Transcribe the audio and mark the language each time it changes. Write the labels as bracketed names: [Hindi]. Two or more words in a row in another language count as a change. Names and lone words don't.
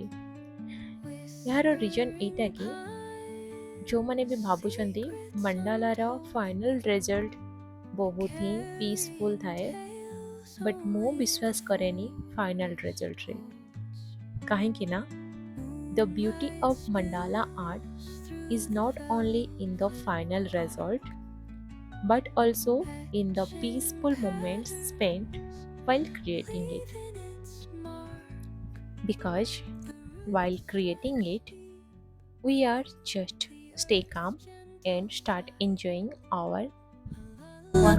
[Odia] ଏହାର ରିଜନ୍ ଏଇଟା କି ଯେଉଁମାନେ ବି ଭାବୁଛନ୍ତି ମଣ୍ଡାଲାର [English] final result [Odia] ବହୁତ ହିଁ ପିସଫୁଲ୍ ଥାଏ, ବଟ୍ ମୁଁ ବିଶ୍ୱାସ କରେନି [English] final resultରେ। [Odia] କାହିଁକି ନା [English] the beauty of mandala art is not only in the final result but also in the peaceful moments spent while creating it. Because while creating it, we are just stay calm and start enjoying our work